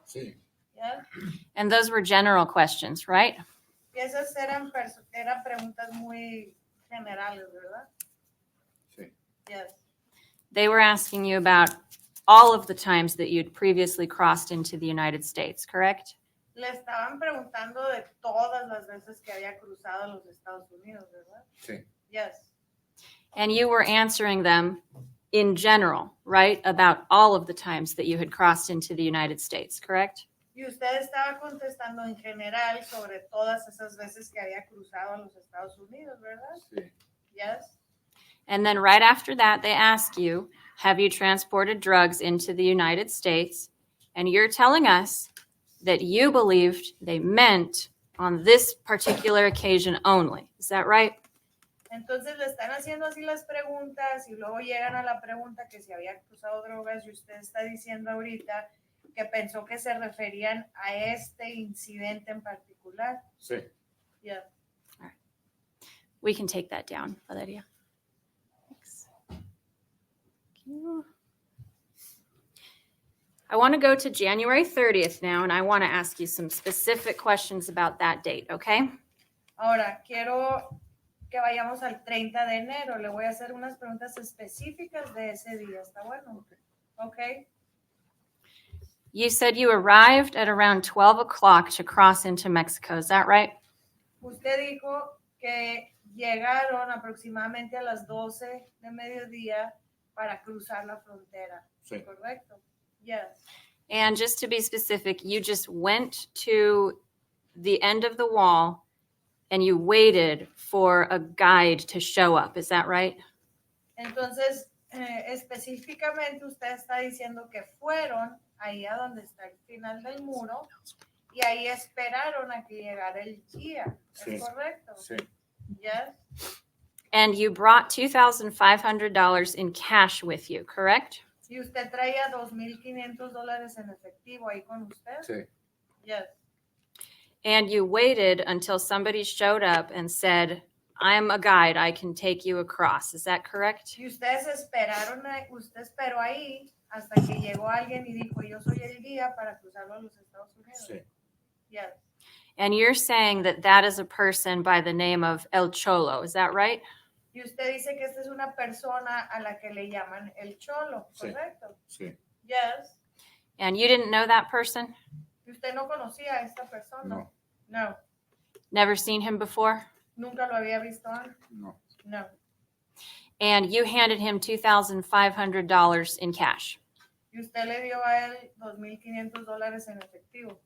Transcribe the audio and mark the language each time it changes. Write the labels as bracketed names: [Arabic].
[Spanish] Sí. [English] Yes. And those were general questions, right? [Spanish] Y esas eran preguntas muy generales, ¿verdad? Sí. [English] Yes. They were asking you about all of the times that you'd previously crossed into the United States, correct? [Spanish] Le estaban preguntando de todas las veces que había cruzado a los Estados Unidos, ¿verdad? Sí. [English] Yes. And you were answering them in general, right? About all of the times that you had crossed into the United States, correct? [Spanish] Y usted estaba contestando en general sobre todas esas veces que había cruzado a los Estados Unidos, ¿verdad? Sí. [English] Yes. And then right after that, they ask you, have you transported drugs into the United States? And you're telling us that you believed they meant on this particular occasion only. Is that right? [Spanish] Entonces le están haciendo así las preguntas y luego llegan a la pregunta que si había cruzado drogas y usted está diciendo ahorita que pensó que se referían a este incidente en particular. Sí. [English] Yeah. We can take that down, Valeria. Thanks. Thank you. I want to go to January 30th now, and I want to ask you some specific questions about that date, okay? [Spanish] Ahora, quiero que vayamos al 30 de enero. Le voy a hacer unas preguntas específicas de ese día. ¿Está bueno? Okay. [English] You said you arrived at around 12 o'clock to cross into Mexico. Is that right? [Spanish] Usted dijo que llegaron aproximadamente a las 12 de mediodía para cruzar la frontera. Sí. ¿Correcto? [English] Yes. And just to be specific, you just went to the end of the wall and you waited for a guide to show up. Is that right? [Spanish] Entonces, específicamente usted está diciendo que fueron ahí a donde está el final del muro y ahí esperaron a que llegara el guía. Sí. ¿Es correcto? Sí, [English] Yes. And you brought $2,500 in cash with you, correct? [Spanish] Y usted traía $2,500 en efectivo ahí con usted. sí, [English] Yes. And you waited until somebody showed up and said, I'm a guide, I can take you across. Is that correct? [Spanish] Y ustedes esperaron, usted esperó ahí hasta que llegó alguien y dijo, yo soy el guía para cruzarlo a los Estados Unidos. sí, [English] Yes. And you're saying that that is a person by the name of El Cholo. Is that right? [Spanish] Y usted dice que esta es una persona a la que le llaman el Cholo, Sí. ¿correcto? sí, [English] Yes. And you didn't know that person? [Spanish] ¿Y usted no conocía a esta persona? no, [English] No. Never seen him before? [Spanish] ¿Nunca lo había visto antes? no, [English] No. And you handed him $2,500 in cash. [Spanish] Y usted le dio a él $2,500 en efectivo.